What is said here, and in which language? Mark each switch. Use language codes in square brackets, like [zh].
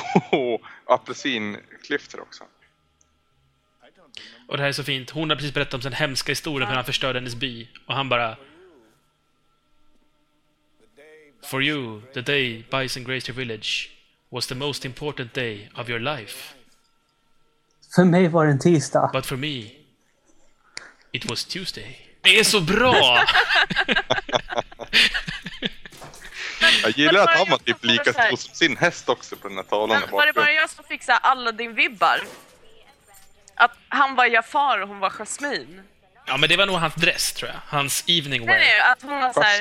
[sv] Och apelsinklyftor också. Och det här är så fint. Hon har precis berättat om sin hemska historia när han förstörde hennes by. Och han bara... [en] For you, the day Bison grazed your village was the most important day of your life. [sv] För mig var det en tisdag. [en] But for me, it was Tuesday. [sv] Det är så bra! Jag gillar att han var typ lika stor som sin häst också på den här talan. Men, var det bara jag som fixade alla din vibbar? Att han var Jafar och hon var Jasmine. Ja, men det var nog hans dress, tror jag. Hans evening wear. Nej, att hon har såhär...